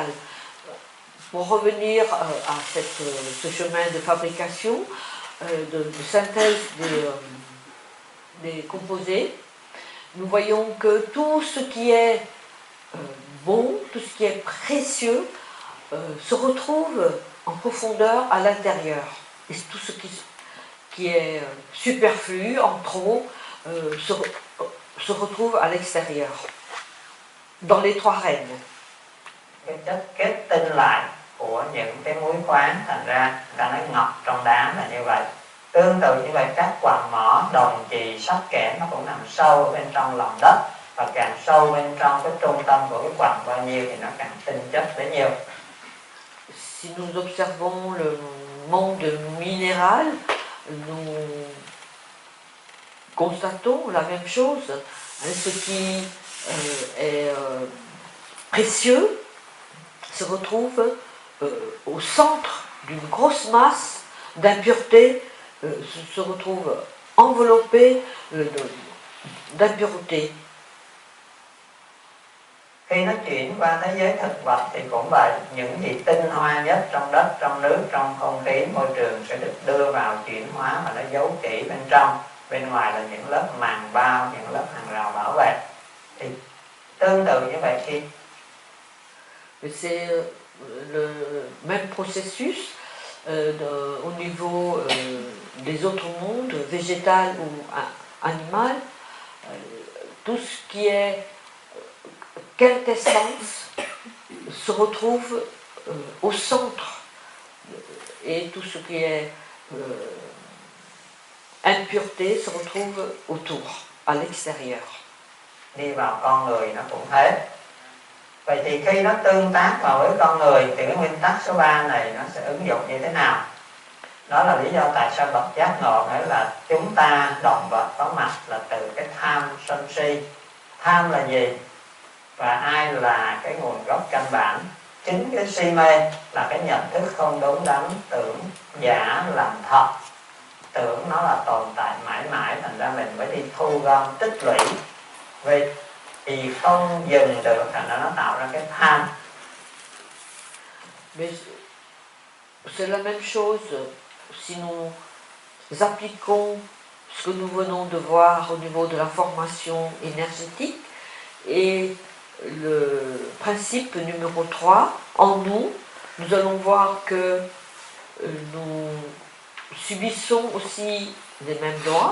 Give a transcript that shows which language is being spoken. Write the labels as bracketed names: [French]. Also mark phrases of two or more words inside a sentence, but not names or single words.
[French] Pour revenir à ce chemin de fabrication, de synthèse des composés, nous voyons que tout ce qui est bon, tout ce qui est précieux se retrouve en profondeur à l'intérieur. Et tout ce qui est superflu, en trop, se retrouve à l'extérieur, dans les trois règnes. [Vietnamese] Cái chất kết tinh lại của những cái muối khoáng, thành ra người ta nói ngọc trong đá là như vậy. Tương tự như vậy, các quặng mỏ, đồng chì, sắt kẽm nó cũng nằm sâu ở bên trong lòng đất, và càng sâu bên trong cái trung tâm của cái quặng bao nhiêu thì nó càng tinh chất bấy nhiêu. [French] Si nous observons le monde minéral, nous constatons la même chose. Ce qui est précieux se retrouve au centre d'une grosse masse d'impuretés, se retrouve enveloppé d'impuretés. [Vietnamese] Khi nó chuyển qua thế giới thực vật thì cũng vậy, những gì tinh hoa nhất trong đất, trong nước, trong không khí, môi trường sẽ được đưa vào chuyển hóa và nó giấu kỹ bên trong. Bên ngoài là những lớp màng bao, những lớp hàng rào bảo vệ. Thì tương tự như vậy khi [French] c'est le même processus au niveau des autres mondes, végétal ou animal. Tout ce qui est quintessence se retrouve au centre, et tout ce qui est impureté se retrouve autour, à l'extérieur. [Vietnamese] Đi vào con người nó cũng thế. Vậy thì khi nó tương tác vào với con người thì cái nguyên tắc số 3 này nó sẽ ứng dụng như thế nào? Đó là lý do tại sao bậc giác ngộ nói là chúng ta động vật có mặt là từ cái tham sân si. Tham là gì? Và ai là cái nguồn gốc căn bản? Chính cái si mê là cái nhận thức không đúng đắn, tưởng giả làm thật, tưởng nó là tồn tại mãi mãi, thành ra mình mới đi thu gom tích lũy. Vì thì không dừng được, thành ra nó tạo ra cái tham. [French] Mais c'est la même chose si nous appliquons ce que nous venons de voir au niveau de la formation énergétique et le principe numéro 3 en nous, nous allons voir que nous subissons aussi les mêmes lois.